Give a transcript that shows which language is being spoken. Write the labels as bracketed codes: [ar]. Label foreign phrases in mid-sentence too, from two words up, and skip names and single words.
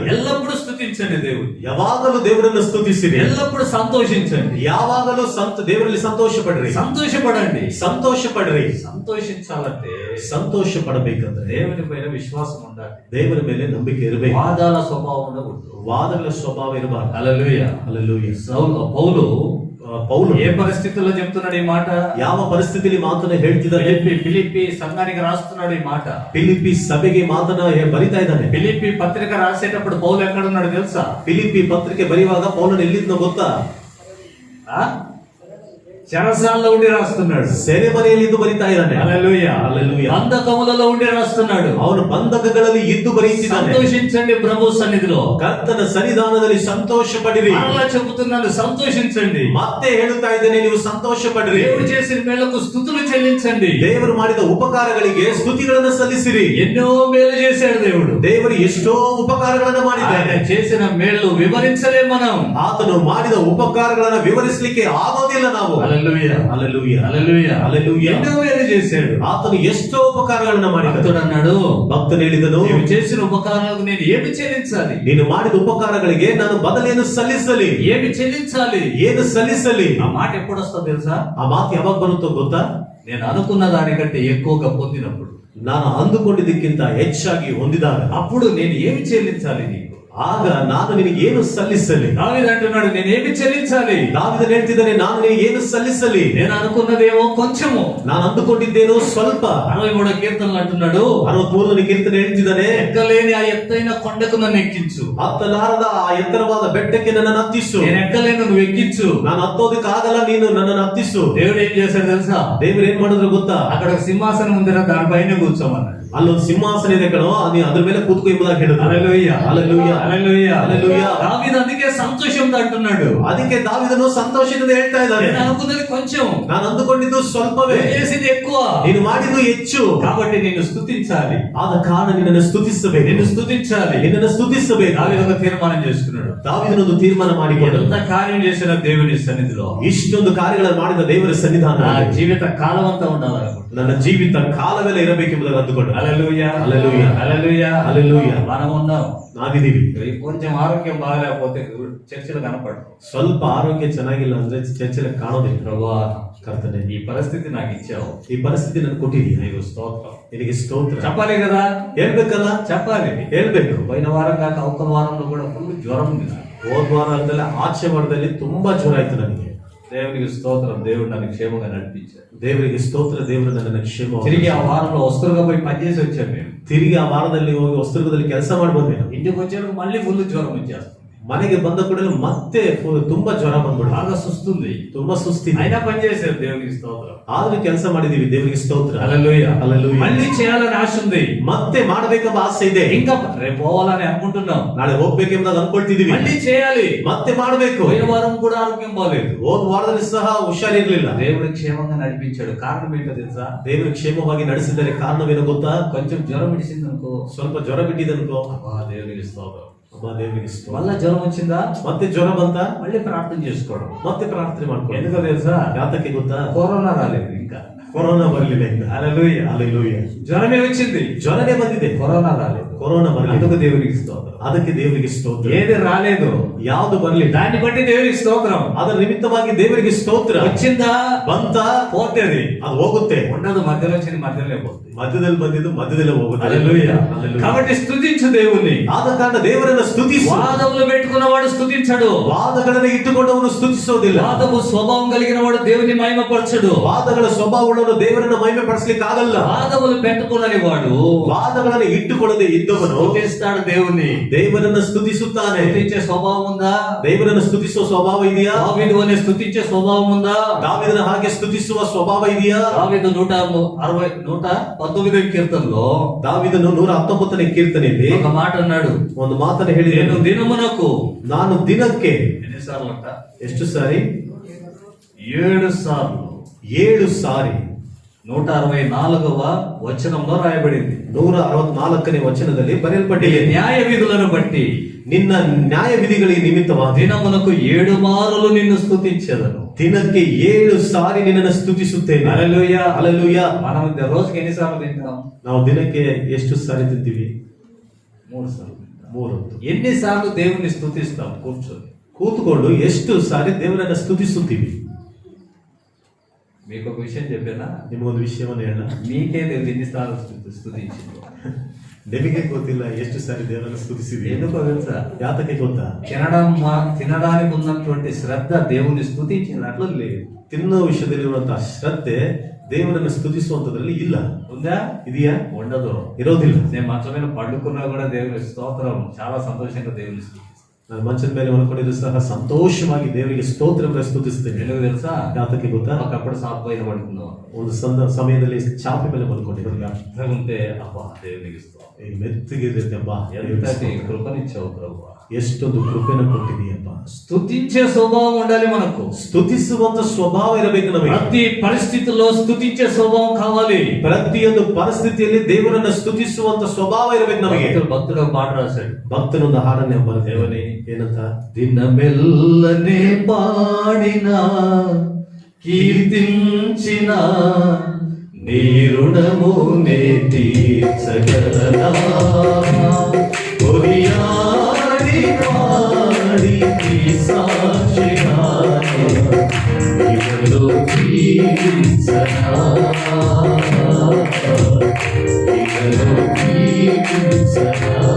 [te] ఎల్లప్పుడూ స్తుతించండి దేవుని, [kn] ಯಾವಾಗಲೂ ದೇವರನ್ನು ಸ್ತುತಿಸಿರಿ, [te] ఎల్లప్పుడూ సంతోషించండి, [kn] ಯಾವಾಗಲೂ ದೇವರಲ್ಲಿ ಸಂತೋಷ ಪಡ್ರಿ, [te] సంతోషపడండి. [kn] ಸಂತೋಷ ಪಡ್ರಿ. [te] సంతోషించాలంటే [kn] ಸಂತೋಷ ಪಡಬೇಕಂದ್ರೆ [te] దేవుని పైన విశ్వాసం ఉండాలి. [kn] ದೇವರ ಮೇಲೆ ನಂಬಿಕೆ ಇರಬೇಕು. [te] వాదాల స్వభావం ఉండకూడదు. [kn] ವಾದಗಳ ಸ್ವಭಾವ ಇರಬಾರದು. [te] హల్లెలూయా. హల్లెలూయా. పౌలు పౌలు ఏ పరిస్థితుల్లో చెప్తున్నాడు ఈ మాట? [kn] ಯಾವ ಪರಿಸ್ಥಿತಿಯಲ್ಲಿ ಮಾತನ್ನ ಹೇಳ್ತಿದ್ದಾನೆ? [te] ఫిలిప్పి సంఘానికి రాస్తున్నాడు ఈ మాట. [kn] ಫಿಲಿಪ್ಪಿ ಸಭೆಗೆ ಮಾತನ್ನ ಬರಿತಾ ಇದ್ದಾನೆ. [te] ఫిలిప్పి పత్రిక రాసేటప్పుడు పౌలు ఎక్కడున్నాడు తెలుసా? [kn] ಫಿಲಿಪ್ಪಿ ಪತ್ರಿಕೆ ಬರೆಯುವಾಗ ಪೌಲನು ಎಲ್ಲಿದ್ನೋ ಗೊತ್ತಾ? [te] చెరసాలలో ఉండి రాస్తున్నాడు. [kn] ಸೆರೆಮನೆಯಲ್ಲಿ ಇದ್ದು ಬರಿತಾ ಇದ್ದಾನೆ. [te] హల్లెలూయా. హల్లెలూయా. బంధకములలో ఉండి రాస్తున్నాడు. [kn] ಅವನು ಬಂಧಕಗಳಲ್ಲಿ ಇದ್ದು ಬರೆಯುತ್ತಿದ್ದಾನೆ. [te] సంతోషించండి ప్రభు సన్నిధిలో, [kn] ಕರ್ತನ ಸನ್ನಿಧಾನದಲ್ಲಿ ಸಂತೋಷ ಪಡಿರಿ. [te] మరలా చెబుతున్నాను, సంతోషించండి. [kn] ಮತ್ತೆ ಹೇಳುತ್ತಾ ಇದ್ದೇನೆ, ನೀವು ಸಂತೋಷ ಪಡಿರಿ. [te] దేవుడు చేసిన మేలకు స్తుతులు చెల్లించండి. [kn] ದೇವರು ಮಾಡಿದ ಉಪಕಾರಗಳಿಗೆ ಸ್ತುತಿಗಳನ್ನು ಸಲ್ಲಿಸಿರಿ. [te] ఎన్నో మేలు చేశాడు దేవుడు. [kn] ದೇವರು ಎಷ್ಟೋ ಉಪಕಾರಗಳನ್ನು ಮಾಡಿದ್ದಾನೆ. [te] ఆయన చేసిన మేలు వివరించలే మనం. [kn] ಆತನು ಮಾಡಿದ ಉಪಕಾರಗಳನ್ನು ವಿವರಿಸಲಿಕ್ಕೆ ಆಗೋದಿಲ್ಲ ನಾವು. [te] హల్లెలూయా. హల్లెలూయా. హల్లెలూయా. హల్లెలూయా. ఎన్నో మేలు చేశాడు. [kn] ಆತನು ಎಷ್ಟೋ ಉಪಕಾರಗಳನ್ನು ಮಾಡಿದ. [te] భక్తుడు అన్నాడు, [kn] ಭಕ್ತನು ಹೇಳಿದನು, [te] నీవు చేసిన ఉపకారాలకు నేను ఏమి చెల్లించాలి? [kn] ನೀನು ಮಾಡಿದ ಉಪಕಾರಗಳಿಗೆ ನಾನು ಬದಲೇನು ಸಲ್ಲಿಸಲಿ? [te] ఏమి చెల్లించాలి? [kn] ಏನು ಸಲ್ಲಿಸಲಿ? [te] ఆ మాట ఎప్పుడు వస్తుందో తెలుసా? [kn] ಆ ಮಾತು ಯಾವಾಗ ಬರುತ್ತೋ ಗೊತ್ತಾ? [te] నేను అనుకున్న దానికంటే ఎక్కువగా పొందినప్పుడు, [kn] ನಾನು ಅಂದುಕೊಂಡಿದ್ದಕ್ಕಿಂತ ಹೆಚ್ಚಾಗಿ ಹೊಂದಿದಾಗ, [te] అప్పుడు నేను ఏమి చెల్లించాలి నీకు? [kn] ಆಗ ನಾನು ನಿನಗೆ ಏನು ಸಲ್ಲಿಸಲಿ? [te] దావీదు అంటున్నాడు, నేను ఏమి చెల్లించాలి? [kn] ದಾವೀದನು ಹೇಳ್ತಿದ್ದಾನೆ, ನಾನು ನಿನಗೆ ಏನು ಸಲ್ಲಿಸಲಿ? [te] నేను అనుకున్నదేమో కొంచెము, [kn] ನಾನು ಅಂದುಕೊಂಡಿದ್ದೇನೋ ಸ್ವಲ್ಪ. [te] 63వ కీర్తనలు అంటున్నాడు, [kn] 63ನೇ ಕೀರ್ತನೆ ಹೇಳ್ತಿದ್ದಾನೆ, [te] ఎక్కలేని ఆ ఎత్తైన కొండకు నన్ను ఎక్కించు, [kn] ಹತ್ತಲಾರದ ಆ ಎತ್ತರವಾದ ಬೆಟ್ಟಕ್ಕೆ ನನ್ನನ್ನು ಹತ್ತಿಸು. [te] నేను ఎక్కలేను, నువ్వు ఎక్కించు. [kn] ನಾನು ಹತ್ತೋದಕ್ಕಾಗಲ್ಲ, ನೀನು ನನ್ನನ್ನು ಹತ್ತಿಸು. [te] దేవుడు ఏం చేశాడు తెలుసా? [kn] ದೇವರು ಏನ್ ಮಾಡಿದ್ರು ಗೊತ್ತಾ? [te] అక్కడ ఒక సింహాసనం ఉందిరా, దానిపైన కూర్చోమన్నాడు. [kn] ಅಲ್ಲೊಂದು ಸಿಂಹಾಸನ ಇದೆ ಕಣೋ, ನೀ ಅದ್ರ ಮೇಲೆ ಕೂತ್ಕೋ ಎಂಬುದಾಗಿ ಹೇಳಿದ್ರು. [te] హల్లెలూయా. హల్లెలూయా. హల్లెలూయా. హల్లెలూయా. దావీదు అందుకే సంతోషంతో అంటున్నాడు, [kn] ಅದಕ್ಕೆ ದಾವೀದನು ಸಂತೋಷದಿಂದ ಹೇಳ್ತಾ ಇದ್ದಾನೆ, [te] నేను అనుకున్నది కొంచెం, [kn] ನಾನು ಅಂದುಕೊಂಡಿದ್ದು ಸ್ವಲ್ಪವೇ, [te] నువ్వు చేసింది ఎక్కువ, [kn] ನೀನು ಮಾಡಿದ್ದು ಹೆಚ್ಚು. [te] కాబట్టి నేను స్తుతించాలి, [kn] ಆದ ಕಾರಣ ನಿನ್ನನ್ನು ಸ್ತುತಿಸಬೇಕು, [te] నిన్ను స్తుతించాలి. [kn] ನಿನ್ನನ್ನು ಸ್ತುತಿಸಬೇಕು. [te] దావీదు ఒక తీర్మానం చేసుకున్నాడు. [kn] ದಾವೀದನೊಂದು ತೀರ್ಮಾನ ಮಾಡಿಕೊಂಡು, [te] ఎంత కార్యం చేసిన దేవుని సన్నిధిలో [kn] ಇಷ್ಟೊಂದು ಕಾರ್ಯಗಳನ್ನು ಮಾಡಿದ ದೇವರ ಸನ್ನಿಧಾನ [te] నా జీవిత కాలం అంతా ఉండాలనుకుంటున్నాను. [kn] ನನ್ನ ಜೀವಿತ ಕಾಲವೆಲ್ಲ ಇರಬೇಕೆಂಬುದನ್ನು ಅಂದುಕೊಂಡು. [te] హల్లెలూయా. హల్లెలూయా. హల్లెలూయా. హల్లెలూయా. మనం ఉన్నాం, [kn] ನಾವಿದ್ದೀವಿ. [te] కొంచెం ఆరోగ్యం బాగలేకపోతే చర్చలు కనపడవు. [kn] ಸ್ವಲ್ಪ ಆರೋಗ್ಯ ಚೆನ್ನಾಗಿಲ್ಲ ಅಂದ್ರೆ ಚರ್ಚೆಲೆ ಕಾಣೋದಿಲ್ಲ. [te] ప్రభువా, [kn] ಕರ್ತನೆ, [te] ఈ పరిస్థితి నాకు ఇచ్చావు, [kn] ಈ ಪರಿಸ್ಥಿತಿ ನನ್ಗೆ ಕೊಟ್ಟಿದೀಯ, [te] నీకు స్తోత్రం. [kn] ನಿನಗೆ ಸ್ತೋತ್ರ. [te] చెప్పాలి కదా, [kn] ಹೇಳ್ಬೇಕಲ್ಲ, [te] చెప్పాలి. [kn] ಹೇಳ್ಬೇಕು. [te] పోయిన వారం కాక అవతల వారంలో కూడా ఫుల్ జ్వరం ఉంది నాకు. [kn] ಹೋದ ವಾರದಲ್ಲಿ ಆಚೆ ವಾರದಲ್ಲಿ ತುಂಬಾ ಜ್ವರ ಆಯ್ತು ನನಗೆ. [te] దేవునికి స్తోత్రం, దేవుడు నన్ను క్షేమంగా నడిపించాడు. [kn] ದೇವರಿಗೆ ಸ್ತೋತ್ರ, ದೇವರು ನನ್ನನ್ನು ಕ್ಷೇಮ. [te] తిరిగి ఆ వారంలో వస్తువుగా పోయి పనిచేసి వచ్చాను. మేము [kn] ತಿರುಗಿ ಆ ವಾರದಲ್ಲಿ ಹೋಗಿ ಹೊಸದುರ್ಗದಲ್ಲಿ ಕೆಲಸ ಮಾಡಿ ಬಂದೆ. [te] ఇంటికి వచ్చాక మళ్ళీ ఫుల్ జ్వరం వచ్చేస్తుంది. [kn] ಮನೆಗೆ ಬಂದ ಕೂಡಲೇ ಮತ್ತೆ ತುಂಬಾ ಜ್ವರ ಬಂದ್ಬಿಡು, [te] బాగా సుస్తుంది, [kn] ತುಂಬಾ ಸುಸ್ತಿದೆ. [te] అయినా పని చేశారు. దేవునికి స్తోత్రం. [kn] ಆದ್ರೂ ಕೆಲಸ ಮಾಡಿದೀವಿ, ದೇವರಿಗೆ ಸ್ತೋತ್ರ. [te] హల్లెలూయా. హల్లెలూయా. మళ్ళీ చేయాలని ఆశ ఉంది, [kn] ಮತ್ತೆ ಮಾಡಬೇಕೆಂಬ ಆಸೆ ಇದೆ. [te] ఇంకా రేపు పోవాలని అనుకుంటున్నాం, [kn] ನಾಳೆ ಹೋಗ್ಬೇಕೆಂಬುದಾಗಿ ಅನ್ಕೊಳ್ತಿದೀವಿ. [te] మళ్ళీ చేయాలి. [kn] ಮತ್ತೆ ಮಾಡಬೇಕು. [te] పోయిన వారం కూడా ఆరోగ్యం బాగలేదు, [kn] ಹೋದ ವಾರದಲ್ಲಿ ಸಹ ಹುಷಾರಿರ್ಲಿಲ್ಲ. [te] దేవుడు క్షేమంగా నడిపించాడు. కారణం ఏంటో తెలుసా? [kn] ದೇವರು ಕ್ಷೇಮವಾಗಿ ನಡೆಸಿದ್ದಾರೆ. ಕಾರಣವೇನು ಗೊತ್ತಾ? [te] కొంచెం జ్వరం ఇడిసింది అనుకో, [kn] ಸ್ವಲ್ಪ ಜ್ವರ ಬಿಟ್ಟಿದನ್ಕೋ, [te] అబ్బా దేవునికి స్తోత్రం. [kn] ಅಬ್ಬಾ ದೇವರಿಗೆ ಸ್ತೋತ್ರ. [te] మళ్ళా జ్వరం వచ్చిందా, [kn] ಮತ್ತೆ ಜ್ವರ ಬಂತ, [te] మళ్ళీ ప్రార్థన చేసుకోవడం. [kn] ಮತ್ತೆ ಪ್ರಾರ್ಥನೆ ಮಾಡ್ಕೊಂಡು. [te] ఎందుకో తెలుసా? [kn] ಯಾತಕ್ಕೆ ಗೊತ್ತಾ? [te] కరోనా రాలేదు ఇంకా. [kn] ಕೊರೋನಾ ಬರಲಿಲ್ಲ ಇನ್ನು. [te] హల్లెలూయా. [kn] ಹಲ್ಲೆಲೂಯಾ. [te] జ్వరమే వచ్చింది, [kn] ಜ್ವರನೇ ಬಂದಿದೆ, [te] కరోనా రాలేదు. [kn] ಕೊರೋನಾ ಬರಲಿಲ್ಲ. [te] అందుకు దేవునికి స్తోత్రం. [kn] ಅದಕ್ಕೆ ದೇವರಿಗೆ ಸ್ತೋತ್ರ. [te] ఏది రాలేదు, [kn] ಯಾವುದು ಬರಲಿಲ್ಲ, [te] దాన్ని బట్టి దేవునికి స్తోత్రం. [kn] ಅದರ ನಿಮಿತ್ತವಾಗಿ ದೇವರಿಗೆ ಸ್ತೋತ್ರ. [te] వచ్చిందా, [kn] ಬಂತ, [te] పోతేది, [kn] ಅದು ಹೋಗುತ್ತೆ. [te] ఉండదు. మధ్యలో వచ్చింది మధ్యలో పోతుంది. [kn] ಮಧ್ಯದಲ್ಲಿ ಬಂದಿದ್ದು ಮಧ್ಯದಲ್ಲೇ ಹೋಗುತ್ತೆ. [te] హల్లెలూయా. హల్లెలూయా. కాబట్టి స్తుతించు దేవుని. [kn] ಆದ ಕಾರಣ ದೇವರನ್ನು ಸ್ತುತಿಸು. [te] వాదములు పెట్టుకున్నవాడు స్తుతించడు, [kn] ವಾದಗಳನ್ನು ಇಟ್ಟುಕೊಂಡವನು ಸ್ತುತಿಸೋದಿಲ್ಲ. [te] వాదము స్వభావం కలిగిన వాడు దేవుని మహిమపరచడు. [kn] ವಾದಗಳ ಸ್ವಭಾವವನ್ನು ದೇವರನ್ನ ಮಹಿಮೆ ಪಡಿಸಲಿಕ್ಕೆ ಆಗಲ್ಲ. [te] వాదములు పెట్టుకున్నని వాడు [kn] ವಾದಗಳನ್ನು ಇಟ್ಟುಕೊಳ್ಳದೆ ಇದ್ದವನು [te] స్తుతిస్తాడు దేవుని. [kn] ದೇವರನ್ನ ಸ್ತುತಿಸುತ್ತಾನೆ. [te] స్తుతించే స్వభావం ఉందా? [kn] ದೇವರನ್ನು ಸ್ತುತಿಸುವ ಸ್ವಭಾವ ಇದೆಯಾ? [te] దావీదు అనే స్తుతించే స్వభావం ఉందా? [kn] ದಾವೀದನ ಹಾಗೆ ಸ್ತುತಿಸುವ ಸ್ವಭಾವ ಇದೆಯಾ? [te] దావీదు 119వ కీర్తనలో [kn] ದಾವೀದನು 119ನೇ ಕೀರ್ತನೆಯಲ್ಲಿ [te] ఒక మాట అన్నాడు, [kn] ಒಂದು ಮಾತನ್ನು [te] నేను [kn] ಹೇಳಿದನು. [te] దినమునకు, [kn] ನಾನು ದಿನಕ್ಕೆ [te] ఎన్నిసార్లు అంట? [kn] ಎಷ್ಟು ಸಾರಿ? [te] 7 సార్లు [kn] 7 ಸಾರಿ [te] 164వ వచనంలో రాయబడింది. [kn] 164ನೇ ವಚನದಲ್ಲಿ [te] ఈ [kn] ಬರೆಯಲ್ಪಟ್ಟಿದೆ, [te] న్యాయ విధులను బట్టి [kn] ನಿನ್ನ ನ್ಯಾಯ ವಿಧಿಗಳಿಗೆ ನಿಮಿತ್ತವಾಗಿ [te] దినమునకు 7 మారులు నిన్ను స్తుతించెదను. [kn] ದಿನಕ್ಕೆ 7 ಸಾರಿ ನಿನ್ನನ್ನು ಸ್ತುತಿಸುತ್ತೇನೆ. [te] హల్లెలూయా. హల్లెలూయా. మనం రోజుకి ఎన్నిసార్లు తింటాం? [kn] ನಾವು ದಿನಕ್ಕೆ ಎಷ್ಟು ಸಾರಿ ತಿಂತೀವಿ? [te] 3 సార్లు. [kn] 3. [te] ఎన్నిసార్లు దేవుని స్తుతిస్తాం కూర్చొని? [kn] ಕೂತುಕೊಂಡು ಎಷ್ಟು ಸಾರಿ ದೇವರನ್ನ ಸ್ತುತಿಸುತ್ತೀವಿ? [te] మీకు ఒక విషయం చెప్పానా? [kn] ನಿಮಗೊಂದು ವಿಷಯವನ್ನು ಹೇಳ, [te] మీకే తెలియదు ఎన్నిసార్లు స్తుతించిందో. [kn] ನಿಮಗೆ ಗೊತ್ತಿಲ್ಲ ಎಷ್ಟು ಸಾರಿ ದೇವರನ್ನ ಸ್ತುತಿಸಿದ್ವಿ. [te] ఎందుకో తెలుసా? [kn] ಯಾತಕ್ಕೆ ಗೊತ್ತಾ? [te] తినడానికి ఉన్నటువంటి శ్రద్ధ దేవుని స్తుతించినట్లు లేదు. [kn] ತಿನ್ನೋ ವಿಷಯದಲ್ಲಿರುವಂತಹ ಶ್ರದ್ಧೆ ದೇವರನ್ನ ಸ್ತುತಿಸುವಂತದ್ರಲ್ಲಿ ಇಲ್ಲ. [te] ఉందా? [kn] ಇದೆಯಾ? [te] ఉండదు. [kn] ಇರೋದಿಲ್ಲ. [te] నేను మంచం మీద పండుకున్నా కూడా దేవుని స్తోత్రం చాలా సంతోషంగా దేవుని స్తుతిస్తాను. [kn] ನಾನು ಮಂಚದ ಮೇಲೆ ಮಲ್ಕೊಂಡಿದ್ರು ಸಹ ಸಂತೋಷವಾಗಿ ದೇವರಿಗೆ ಸ್ತೋತ್ರ ಸ್ತುತಿಸ್ತೇನೆ. [te] ఎందుకు తెలుసా? [kn] ಯಾತಕ್ಕೆ ಗೊತ್ತಾ? [te] ఒకప్పుడు సాప్ పైన పడుకున్నాం. [kn] ಒಂದು ಸಮಯದಲ್ಲಿ ಚಾಪೆ ಮೇಲೆ ಮಲ್ಕೊಂಡಿದ್ರು. [te] ఉంటే అబ్బా దేవునికి స్తోత్రం, [kn] ಮೆತ್ತಗಿರ್ತೇಬ್ಬ, [te] ఎంతటి కృపనిచ్చావు ప్రభు, [kn] ಎಷ್ಟೊಂದು ಕೃಪೆನ ಕೊಟ್ಟಿದೀಯಪ್ಪ. [te] స్తుతించే స్వభావం ఉండాలి మనకు. [kn] ಸ್ತುತಿಸುವಂತ ಸ್ವಭಾವ ಇರಬೇಕು ನಮಗೆ. [te] ప్రతి పరిస్థితుల్లో స్తుతించే స్వభావం కావాలి. [kn] ಪ್ರತಿಯೊಂದು ಪರಿಸ್ಥಿತಿಯಲ್ಲಿ ದೇವರನ್ನ ಸ್ತುತಿಸುವಂತ ಸ್ವಭಾವ ಇರಬೇಕು ನಮಗೆ. [te] భక్తుడు ఒక పాట రాశాడు. [kn] ಭಕ್ತನೊಂದು ಹಾಡನ್ನೇ ದೇವನೇ, ಏನಂತ? [te] దినమెల్లనే పాడిన కీర్తించిన నీ రుణము నే తీర్చగలనా, కొనియాడి పాడి నీ సాక్షిగానే ఇవలో జీవించనా, ఇవలో జీవించనా.